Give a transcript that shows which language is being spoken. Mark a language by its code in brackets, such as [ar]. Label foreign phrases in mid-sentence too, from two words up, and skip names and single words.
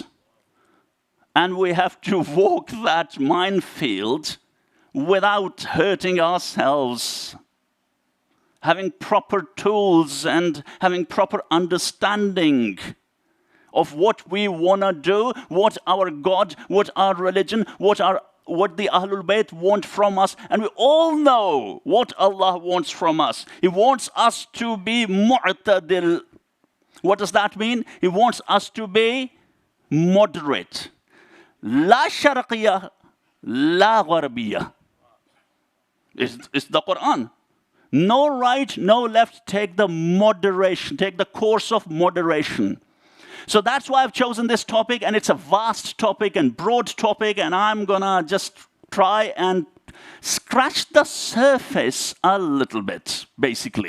[en] And we have to walk that minefield without hurting ourselves, having proper tools and having proper understanding of what we want to do, what our God, what our religion, what the Ahlul Bayt want from us. And we all know what Allah wants from us. He wants us to be mu'tadil. What does that mean? He wants us to be moderate. [ar] La sharqiyah, la gharbiyah. [en] It's the Quran. No right, no left. Take the moderation. Take the course of moderation. So that's why I've chosen this topic, and it's a vast topic and broad topic, and I'm gonna just try and scratch the surface a little bit, basically.